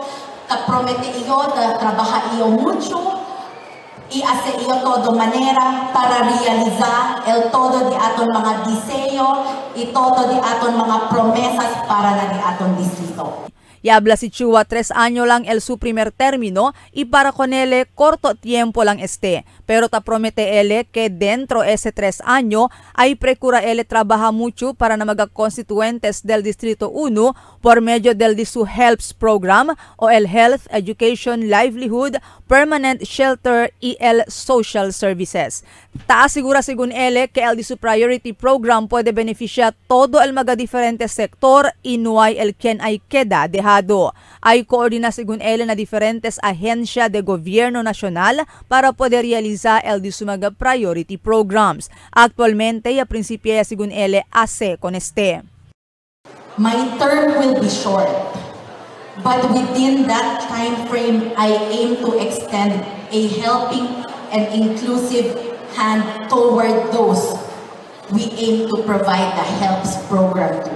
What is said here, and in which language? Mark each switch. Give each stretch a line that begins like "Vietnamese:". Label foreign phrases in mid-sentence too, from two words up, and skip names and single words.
Chavacano: Te promete yo, te trabaja yo mucho y hace yo todo manera para realizar el todo de aton mga diseño y todo de aton mga promesas para la de aton distrito. Y habla si Chua 3 años lang el su primer término y para con él corto tiempo lang pero ta promete él que dentro ese 3 años ay procura él trabaja mucho para na mga constituentes del Distrito 1 por medio del su HELPS program o el
English: Health, Education, Livelihood, Permanent Shelter
Chavacano: y el
English: Social Services.
Chavacano: Ta asegura según él que el su
English: priority program
Chavacano: puede beneficiar todo el mga diferentes sector y no hay el quien ay queda dejado. Ay coordina según él na diferentes ahensya de gobierno nacional para poder realizar el de su mga
English: priority programs.
Chavacano: Actualmente, ya principia según él hace con este.
English: My term will be short, but within that time frame, I aim to extend a helping and inclusive hand toward those we aim to provide the HELPS program to.